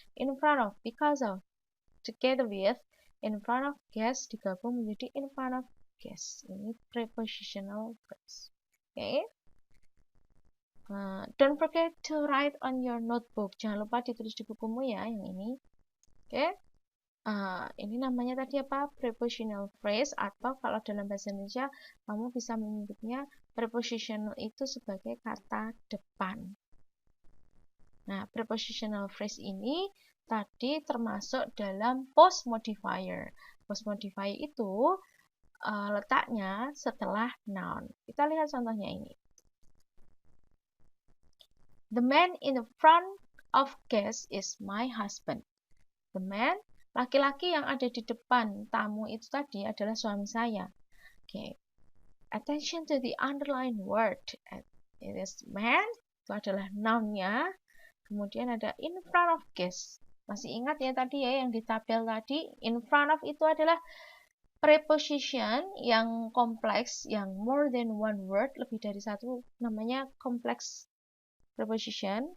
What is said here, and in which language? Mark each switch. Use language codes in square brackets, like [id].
[en] In front of, because of, together with, in front of guest [id] digabung menjadi [en] in front of guest. [id] Ini prepositional phrase. Okay. [en] Don't forget to write on your notebook. [id] Jangan lupa ditulis di bukumu ya yang ini. Oke. Ini namanya tadi apa? Prepositional phrase, atau kalau dalam bahasa Indonesia kamu bisa menyebutnya prepositional itu sebagai kata depan. Nah, prepositional phrase ini tadi termasuk dalam post modifier. Post modifier itu letaknya setelah noun. Kita lihat contohnya ini. [en] The man in the front of guest is my husband. The man, [id] laki-laki yang ada di depan tamu itu tadi adalah suami saya. Okay. [en] Attention to the underlined word. It is man, [id] itu adalah noun-nya. Kemudian ada in front of guest. Masih ingat ya tadi ya yang di tabel tadi? In front of itu adalah preposition yang kompleks, yang [en] more than one word, [id] lebih dari satu, namanya complex preposition.